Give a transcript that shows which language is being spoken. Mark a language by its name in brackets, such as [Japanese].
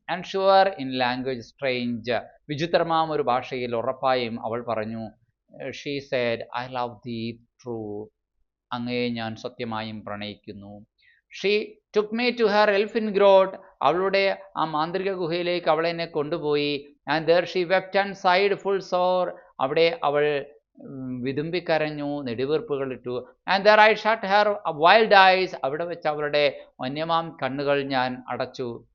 [English] and sure in language strange, [Malayalam] വിചിത്രമാം ഒരു ഭാഷയിൽ ഉറപ്പായും അവൾ പറഞ്ഞു. [English] she said I love thee true, [Malayalam] അങ്ങയെ ഞാൻ സത്യമായും പ്രണയിക്കുന്നു. [English] she took me to her elfin grot, [Malayalam] അവളുടെ ആ മാന്ത്രിക ഗുഹയിലേക്ക് അവളെന്നെ കൊണ്ടുപോയി. [English] And there she wept and sighed full sore. [Malayalam] അവിടെ അവൾ വിതുമ്പിക്കരഞ്ഞു, നെടുവീർപ്പുകളിട്ടു. [English] And there I shut her wild eyes. [Malayalam] അവിടെ വെച്ച് അവളുടെ വന്യമാം കണ്ണുകൾ ഞാൻ അടച്ചു.